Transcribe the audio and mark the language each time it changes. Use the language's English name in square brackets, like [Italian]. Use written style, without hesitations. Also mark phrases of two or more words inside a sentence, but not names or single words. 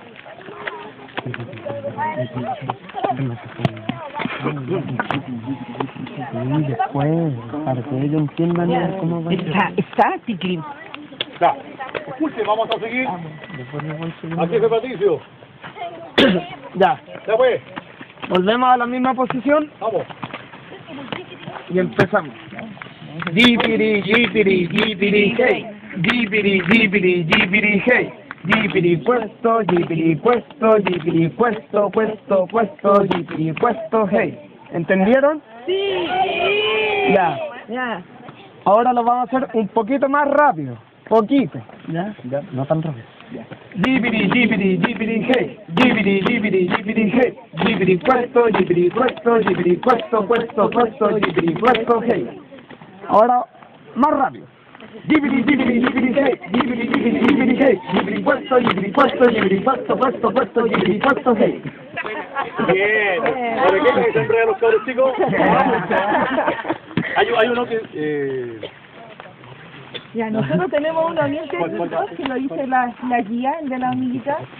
[Spanish] Y después, para que ellos entiendan cómo va. Está, Ticlín. Ya, escuche, vamos a seguir. Aquí es Patricio. Ya. Ya pues. Volvemos a la misma posición. Vamos. Y empezamos. Jipiri, jipiri, jipiri, hey. Jipiri, jipiri, jipiri, hey. Jipiri, puesto, jipiri, puesto, jipiri, puesto, puesto, puesto, jipiri, puesto, hey. ¿Entendieron? Sí. Ya. Ya. Ahora lo vamos a hacer un poquito más rápido. Poquito. ¿Ya? Ya, no tan rápido. Ya. Jipiri, jipiri, jipiri, hey. Jipiri, jipiri, jipiri, hey. Jipiri, puesto, jipiri, puesto, jipiri, puesto, puesto, puesto, jipiri, puesto, hey. Ahora, más rápido. Jipiri, jipiri, jipiri, hey. Jipiri, jipiri, jipiri, hey. Jipiri, puesto, jipiri, puesto, jipiri, puesto, puesto, puesto, jipiri, puesto, hey. Bien. ¿Para qué se enredan los cabros chicos? Hay uno que... Ya, nosotros tenemos uno bien técnico que lo dice la guía, el de la hormiguita.